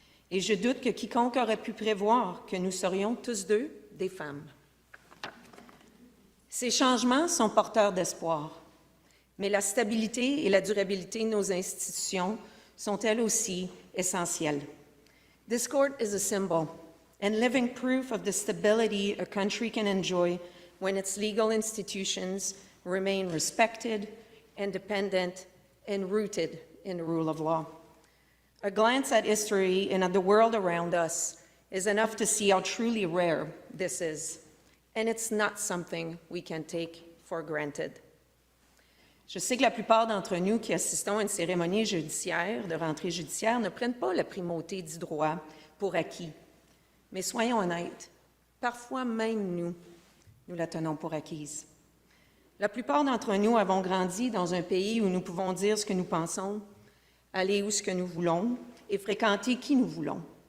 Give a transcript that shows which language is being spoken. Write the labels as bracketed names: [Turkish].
[French] Et je doute que quiconque aurait pu prévoir que nous serions tous deux des femmes. Ces changements sont porteurs d'espoir, mais la stabilité et la durabilité de nos institutions sont elles aussi essentielles. [English] This court is a symbol and living proof of the stability a country can enjoy when its legal institutions remain respected, independent, and rooted in the rule of law. A glance at history and at the world around us is enough to see how truly rare this is, and it's not something we can take for granted. [French] Je sais que la plupart d'entre nous qui assistons à une cérémonie judiciaire, de rentrée judiciaire, ne prennent pas la primauté du droit pour acquis. Mais soyons honnêtes, parfois même nous la tenons pour acquise. La plupart d'entre nous avons grandi dans un pays où nous pouvons dire ce que nous pensons, aller où ce que nous voulons et fréquenter qui nous voulons.